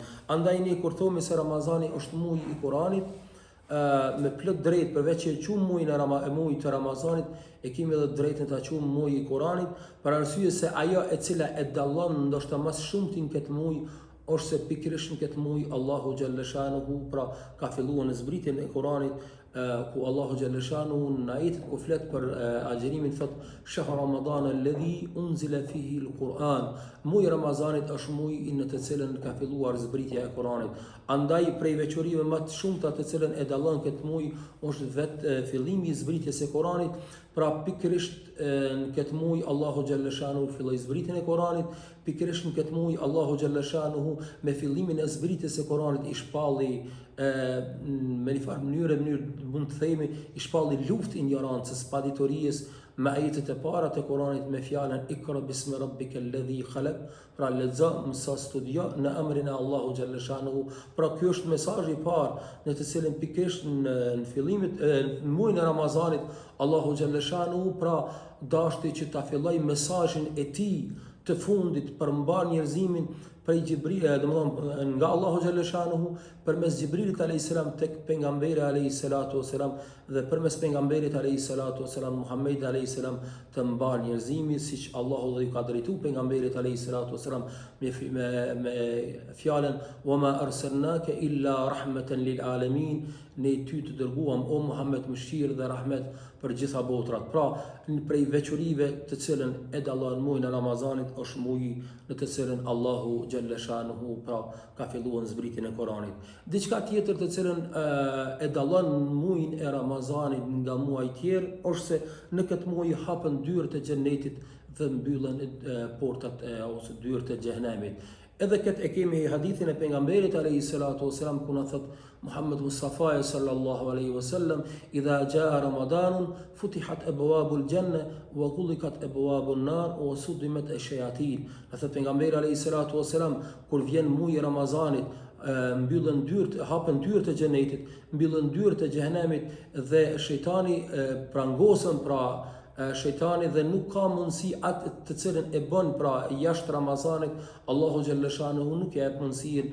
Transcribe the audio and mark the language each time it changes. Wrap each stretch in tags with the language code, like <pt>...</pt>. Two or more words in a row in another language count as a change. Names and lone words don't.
<sq>Andaj ne kur thomi se Ramazani është muaji i Kuranit, me plot drejt përveç që e quajmë muajin të Ramazanit, e kemi edhe drejtën ta quajmë muaji i Kuranit, për arsye se ajo e cila e dallon ndoshta më shumë këtë muaj është se pikërisht në këtë muaj Allahu</sq> <ar>جل شأنه</ar> <sq>pra ka filluar në zbritjen e Kuranit, ku Allahu</sq> <ar>جل شأنه</ar> <sq>në ajetin ku flet për agjerimin thot</sq> <ar>شهر رمضان الذي أنزل فيه القرآن.</ar> <sq>Muaji Ramazanit është muaji në të cilën ka filluar zbritja e Kuranit. Andaj prej veçorive më të shumta të cilën e dallon këtë muaj është vetë fillimi i zbritjes së Kuranit. Pra pikërisht në këtë muaj Allahu</sq> <ar>جل شأنه</ar> <sq>filloi zbritjen e Kuranit. Pikërisht në këtë muaj Allahu</sq> <ar>جل شأنه</ar> <sq>me fillimin e zbritjes së Kuranit i shpalli me një farë mënyrë mund të themi i shpalli luftë ignorancës, paditorisë me ajetet e para të Kuranit me fjalën</sq> <ar>اقرأ باسم ربك الذي خلق,</ar> <sq>pra lexo, mëso, studio në emrin e Allahu</sq> <ar>جل شأنه.</ar> <sq>Pra ky është mesazhi i parë në të cilin pikërisht në fillimit në muajin e Ramazanit Allahu</sq> <ar>جل شأنه</ar> <sq>pra dashti që ta filloj mesazhin e tij të fundit për mbar njerëzimin prej Gjibrilit, domethënë nga Allahu</sq> <ar>جل شأنه</ar> <sq>përmes Gjibrilit</sq> <ar>عليه السلام</ar> <sq>tek pejgamberi</sq> <ar>عليه الصلاة والسلام</ar> <sq>dhe përmes pejgamberit</sq> <ar>عليه الصلاة والسلام</ar> <sq>Muhammed</sq> <ar>عليه السلام</ar> <sq>të mbar njerëzimin siç Allahu dhe i ka drejtuar pejgamberit</sq> <ar>عليه الصلاة والسلام</ar> <sq>me fjalën</sq> <ar>وما أرسلناك إلا رحمة للعالمين,</ar> <sq>ne ty të dërguam o Muhammed mëshirë dhe rahmet për gjitha botrat. Pra prej veçorive të cilën e dallon muajin e Ramazanit është muaji në të cilën Allahu</sq> <ar>جل شأنه</ar> <sq>pra ka filluar zbritjen e Kuranit. Diçka tjetër të cilën e dallon muajin e Ramazanit nga muajt tjerë është se në këtë muaj hapen dyert e xhenetit dhe mbyllen portat ose dyert e xhenemit. Edhe këtë e kemi hadithin e pejgamberit</sq> <ar>عليه الصلاة والسلام</ar> <sq>ku na thot Muhammed Mustafa</sq> <ar>صلى الله عليه وسلم إذا جاء رمضان فتحت أبواب الجنة وغلقت أبواب النار وصفدت الشياطين.</ar> <sq>Thot pejgamberi</sq> <ar>عليه الصلاة والسلام</ar> <sq>kur vjen muaji i Ramazanit mbyllen dyert, hapen dyert e xhenetit, mbyllen dyert e xhenemit dhe shejtani prangosën pra shejtani dhe nuk ka mundësi atë të cilën e bën pra jashtë Ramazanit, Allahu</sq> <ar>جل شأنه</ar> <sq>nuk e jep mundësinë</sq>